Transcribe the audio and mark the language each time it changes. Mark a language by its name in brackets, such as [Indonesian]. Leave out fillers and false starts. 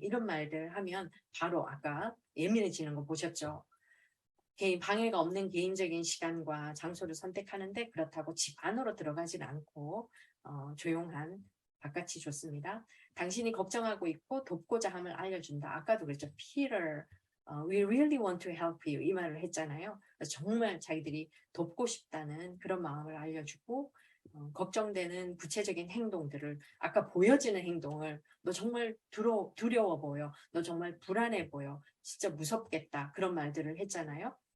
[Korean] 이런 말들 하면 바로 아까 예민해지는 거 보셨죠? 방해가 없는 개인적인 시간과 장소를 선택하는데 그렇다고 집 안으로 들어가진 않고 조용한 바깥이 좋습니다. 당신이 걱정하고 있고 돕고자 함을 알려준다. 아까도 그랬죠. [English] Peter, we really want to help you. [Korean] 이 말을 했잖아요. 정말 자기들이 돕고 싶다는 그런 마음을 알려주고 걱정되는 구체적인 행동들을 아까 보여지는 행동을 너 정말 두려워 보여. 너 정말 불안해 보여. 진짜 무섭겠다. 그런 말들을 했잖아요.